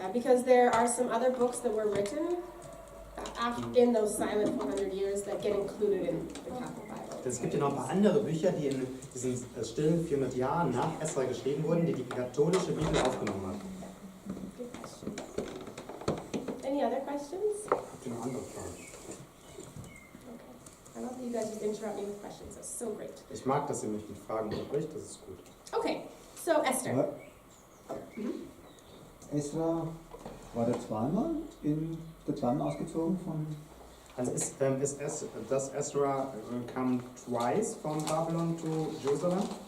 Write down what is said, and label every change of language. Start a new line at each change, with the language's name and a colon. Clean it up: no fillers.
English: Because there are some other books that were written in those silent 400 years that get included in the Catholic Bible.
German: Es gibt ja noch ein paar andere Bücher, die in diesen stillen 400 Jahren nach Esra geschrieben wurden, die die katholische Bibel aufgenommen hat.
English: Good question. Any other questions?
German: Habt ihr noch andere Fragen?
English: I love that you guys just interrupt me with questions. That's so great.
German: Ich mag, dass ihr mich mit Fragen unterbricht, das ist gut.
English: Okay, so Esther.
German: Aber Esra war der zweimal ausgezogen von.
English: Also does Ezra come twice from Babylon to Jerusalem?